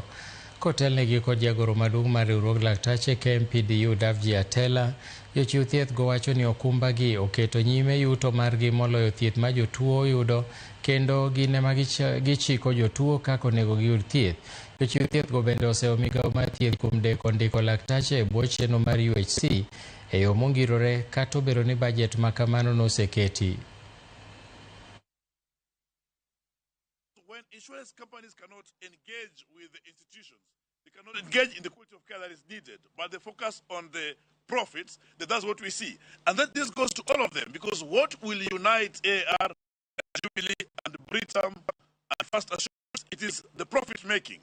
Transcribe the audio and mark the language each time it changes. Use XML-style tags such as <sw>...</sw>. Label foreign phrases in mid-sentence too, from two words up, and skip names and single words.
<luo>Kotelnegi kod jagoro maduong' mar riwruog laktache KMPDU Davji Atela, jochiw thieth go wacho ni okumba gi oketo nyime yuto margi moloyo thieth ma jotuo yudo, kendo gin ema gichiko jotuo kaka onego giyud thieth. Jochiw thieth go bende oseo migawo mar thieth kuom deko ndiko laktache e bwo chenro mar UHC e yo mongirore, kata obedo ni bajet ma kamano noseketi.</luo> <en>When insurance companies cannot engage with the institutions, they cannot engage in the quality of care that is needed, but they focus on the profits, that's what we see. And then this goes to all of them, because what will unite AR, Jubilee, and Britam, and First Assurance, it is the profit making.</en>